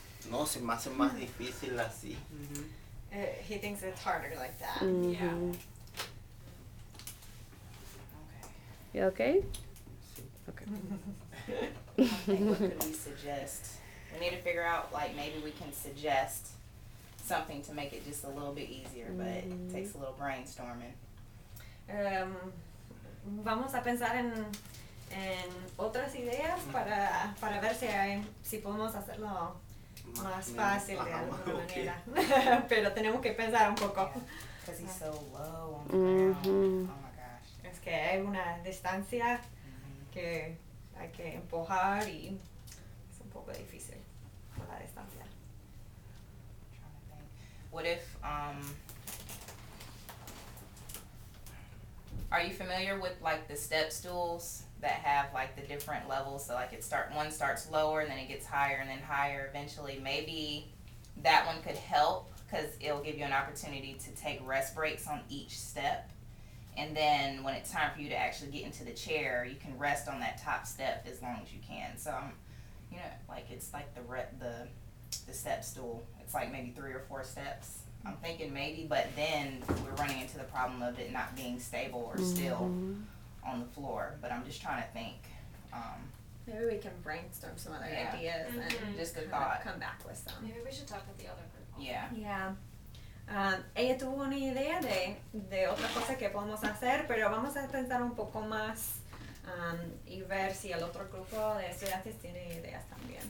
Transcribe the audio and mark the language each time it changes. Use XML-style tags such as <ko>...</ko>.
<es>No, se me hace más difícil así.</es> <en>He thinks it's harder like that. Mhm. Yeah. Okay. You okay?</en> <es>Sí.</es> <en>Okay. I think what could we suggest? We need to figure out, like, maybe we can suggest something to make it just a little bit easier, but it takes a little brainstorming.</en> <es>Vamos a pensar en otras ideas para ver si podemos hacerlo más fácil de alguna manera. Pero tenemos que pensar un poco.</es> <en>Because he's so low on the ground. Mhm. Oh my gosh.</en> <es>Es que hay una distancia que hay que empujar y es un poco difícil con la distancia.</es> <en>Trying to think. What if, are you familiar with like the step stools that have like the different levels? So like one starts lower and then it gets higher and then higher eventually. Maybe that one could help because it'll give you an opportunity to take rest breaks on each step. And then when it's time for you to actually get into the chair, you can rest on that top step as long as you can. So you know, like it's like the step stool. It's like maybe 3 or 4 steps. I'm thinking maybe, but then we're running into the problem of it not being stable or still on the floor. But I'm just trying to think. Maybe we can brainstorm some other Yeah. ideas and Just a kind of thought. come back with some. Maybe we should talk with the other group. Yeah. Yeah.</en> <es>Ella tuvo una idea de otra cosa que podemos hacer, pero vamos a pensar un poco más y ver si el otro grupo de estudiantes tiene ideas también.</es>